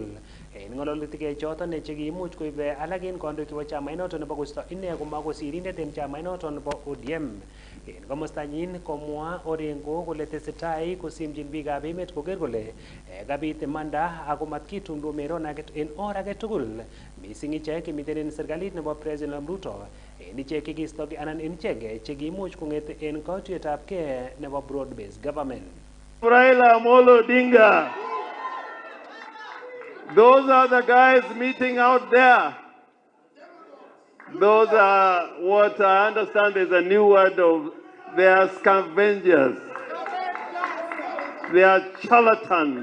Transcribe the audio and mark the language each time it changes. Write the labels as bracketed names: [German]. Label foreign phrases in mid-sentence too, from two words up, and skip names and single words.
[Kalenjin] en ngololutik choton chekiimuch koibe alak en kandoik chebo chama inoton nebo kosto ine komakosirindet en chama inoton nebo ODM en komostanyin komwa Orengo kole tesetai kosimchin biikab emet koker kole kabit imanda ako matkitumdo meron en or age tugul mising ichek kimiten en serikalit nebo President Ruto en ichek kikistoki anan en ichek chekiimuch kong'et en katuyetab ke nebo [English] broad based government. [Kalenjin] Raila Amolo Odinga. [English] Those are the guys meeting out there. Those are what I understand is a new word of, they are scavengers. They are charlatans.